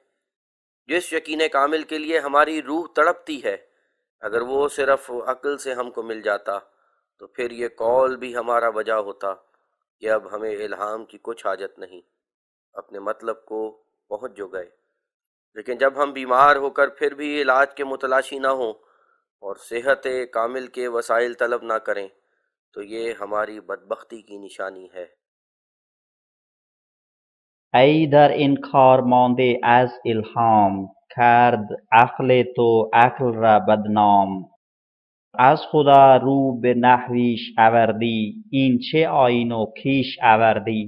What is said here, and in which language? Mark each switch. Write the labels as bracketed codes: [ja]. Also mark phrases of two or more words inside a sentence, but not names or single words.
[ur] جس یقین کامل کے لیے ہماری روح تڑپتی ہے، اگر وہ صرف عقل سے ہم کو مل جاتا تو پھر یہ قول بھی ہمارا وجہ ہوتا کہ اب ہمیں الہام کی کچھ حاجت نہیں، اپنے مطلب کو پہنچ جو گئے۔ لیکن جب ہم بیمار ہو کر پھر بھی علاج کے متلاشی نہ ہوں اور صحت کامل کے وسائل طلب نہ کریں تو یہ ہماری بدبختی کی نشانی ہے۔ [fa] ای در انکار مانده از الهام کرد عقل تو عقل را بدنام. از خدا رو به نحویش آوردی این چه آیین و کیش آوردی.